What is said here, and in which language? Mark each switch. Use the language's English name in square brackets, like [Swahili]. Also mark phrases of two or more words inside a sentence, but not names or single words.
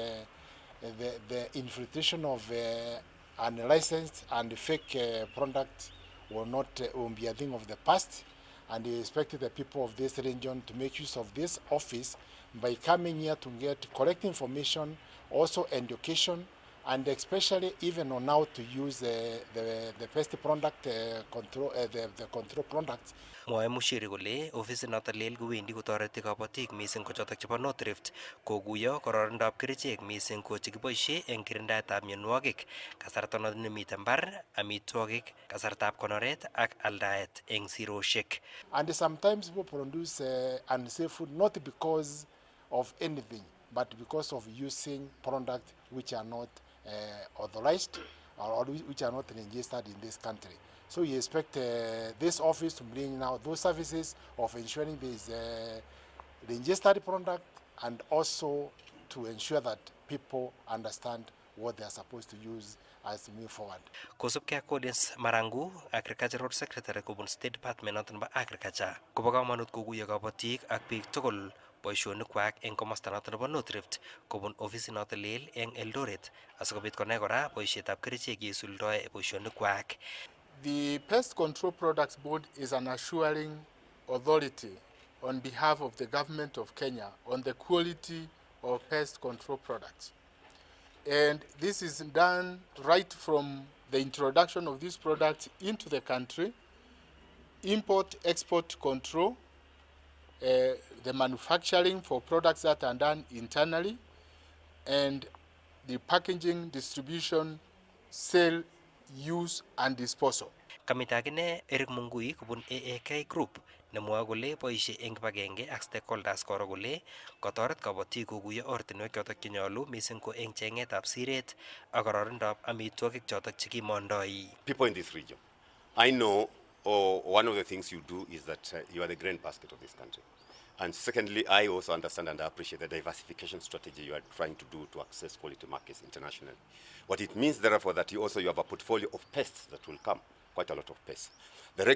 [English] the infiltration of unlicensed and fake product will be a thing of the past, and we expect the people of this region to make use of this office by coming here to get correct information, also education, and especially even on how to use the pest product control, the control products. [Kalenjin] Mwae Mushiri kole ofisit noton lel kowendi kotoreti kabotik mising ko chotok chebo North Rift kokuyo kororonindab kerichek mising ko chekiboisie eng kirindaetab mionwogik, kasarta noton nemite mbar, amitwogik, kasartab konoret ak aldaet eng siroshek. [English] And sometimes people produce unsafe food not because of anything, but because of using products which are not authorized or which are not registered in this country. So we expect this office to bring now those services of ensuring there is a registered product and also to ensure that people understand what they are supposed to use as we move forward. [Kalenjin] Kosubkei ak Collins Marangu, [English] Agricultural Secretary [Kalenjin] kobun State Department noton nebo Agriculture, kobo kamanut kokuyo kabotik ak biik tugul boisionikwak eng komosta noton nebo North Rift kobun ofisit noton lel eng Eldoret asikobit konai kora boisietab kerichek yesuldoe boisionikwak. [English] The Pest Control Products Board is an assuring authority on behalf of the government of Kenya on the quality of pest control products. And this is done right from the introduction of these products into the country, import-export control, the manufacturing for products that are done internally, and the packaging, distribution, sale, use, and disposal. [Kalenjin] Kamitagine Eric Mungui kobun AAK Group nemwoe kole boisie eng kibagenge ak stakeholders koro kole kotoret kabotik kokuyo ortinwek chotok chenyolu mising ko eng chengetab siret ak kororonindab amitwogik chotok chekimondoi. [English] People in this region, I know one of the things you do is that you are the grain basket of this country. And secondly, I also understand and appreciate the diversification strategy you are trying to do to access quality markets internationally. What it means, therefore, that you have a portfolio of pests that will come, quite a lot of pests.